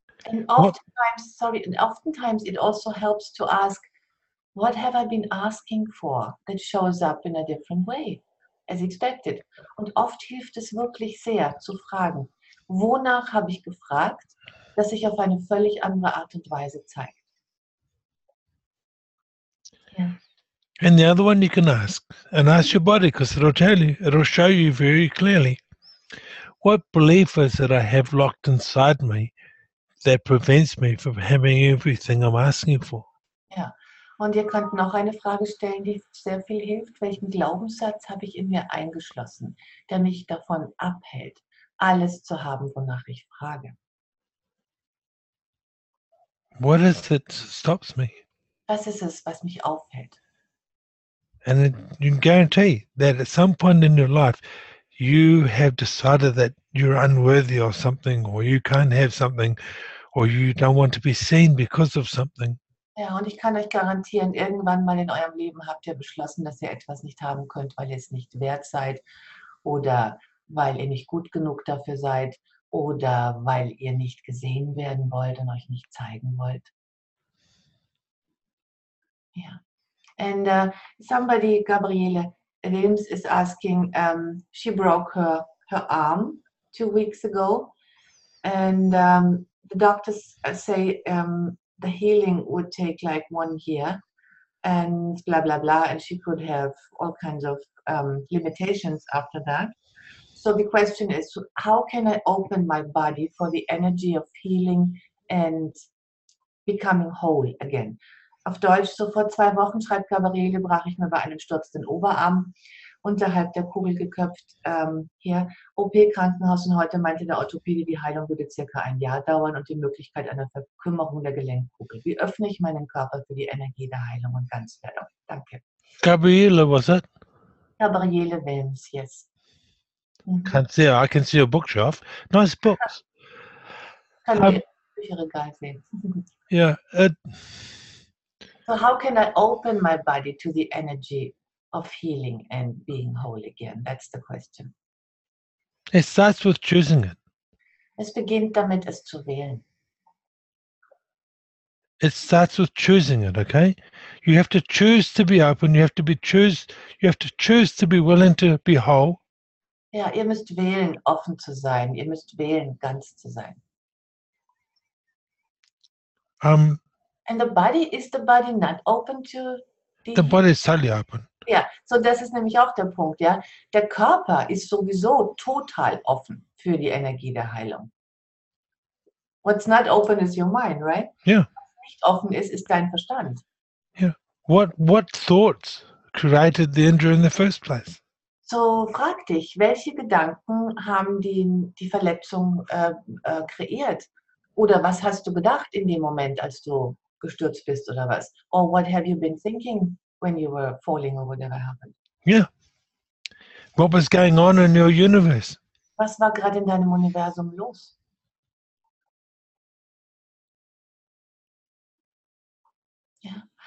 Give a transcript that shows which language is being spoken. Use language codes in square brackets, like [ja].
[en] And What- oftentimes it also helps to ask, what have I been asking for that shows up in a different way, as expected? [de] Und oft hilft es wirklich sehr zu fragen, wonach habe ich gefragt, dass sich auf eine völlig andere Art und Weise zeigt. Ja. [en] And the other one you can ask, and ask your body, because it'll show you very clearly what belief is that I have locked inside me that prevents me from having everything I'm asking for. [de] Ja. Und ihr könnt noch eine Frage stellen, die sehr viel hilft. Welchen Glaubenssatz habe ich in mir eingeschlossen, der mich davon abhält, alles zu haben, wonach ich frage? [en] What is it that stops me? [de] Was ist es, was mich aufhält? [en] And you can guarantee that at some point in your life, you have decided that you're unworthy of something, or you can't have something, or you don't want to be seen because of something. [de] Ja, und ich kann euch garantieren, irgendwann mal in eurem Leben habt ihr beschlossen, dass ihr etwas nicht haben könnt, weil ihr es nicht wert seid oder weil ihr nicht gut genug dafür seid oder weil ihr nicht gesehen werden wollt und euch nicht zeigen wollt. [en] Yeah. And somebody, Gabriele Liesenfeld, is asking, she broke her arm 2 weeks ago, and the doctors say the healing would take like 1 year, and blah, blah, blah, and she could have all kinds of limitations after that. So the question is, how can I open my body for the energy of healing and becoming whole again? [de] Auf Deutsch, so vor 2 Wochen, schreibt Gabriele, brach ich mir bei einem Sturz den Oberarm, unterhalb der Kugel geköpft, hier OP-Krankenhaus, und heute meinte der Orthopäde, die Heilung würde circa 1 Jahr dauern und die Möglichkeit einer Verkümmerung der Gelenkkugel. Wie öffne ich meinen Körper für die Energie der Heilung und Ganzwerdung? Danke. [en] Gabriele, was it? Gabriele Liesenfeld, yes. Can't see. I can see your bookshelf. Nice books. [de] Kann man im Bücherregal sehen. [en] Yeah. So how can I open my body to the energy of healing and being whole again? That's the question. It starts with choosing it. [de] Es beginnt damit, es zu wählen. [en] It starts with choosing it. Okay. You have to choose to be open. You have to choose to be willing to be whole. [de] Ja, ihr müsst wählen, offen zu sein. Ihr müsst wählen, ganz zu sein. [en] And the body, is the body not open to the body is totally open. [de] Ja, so das ist nämlich auch der Punkt, ja. Der Körper ist sowieso total offen für die Energie der Heilung. [en] What's not open is your mind, right? Yeah. [de] Was nicht offen ist, ist dein Verstand. [en] Yeah. What thoughts created the injury in the first place? [de] So frag dich, welche Gedanken haben die Verletzung kreiert? Oder was hast du gedacht in dem Moment, als du gestürzt bist oder was? [en] Or what have you been thinking when you were falling or whatever happened? Yeah. What was going on in your universe? [de] Was war gerade in deinem Universum los? [en] Yeah.